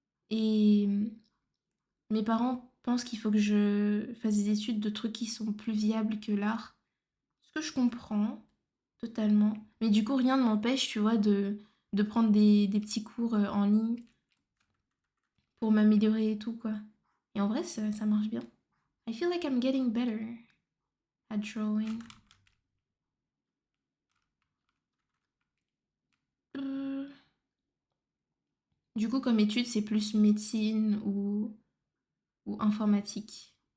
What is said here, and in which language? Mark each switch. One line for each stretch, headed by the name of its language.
French: Et mes parents pensent qu'il faut que je fasse des études de trucs qui sont plus viables que l'art. Ce que je comprends totalement. Mais du coup, rien ne m'empêche, tu vois, de prendre des petits cours en ligne pour m'améliorer et tout, quoi. Et en vrai, ça marche bien.
English: I feel like I'm getting better at drawing.
French: Euh, Du coup, comme étude, c'est plus médecine ou informatique.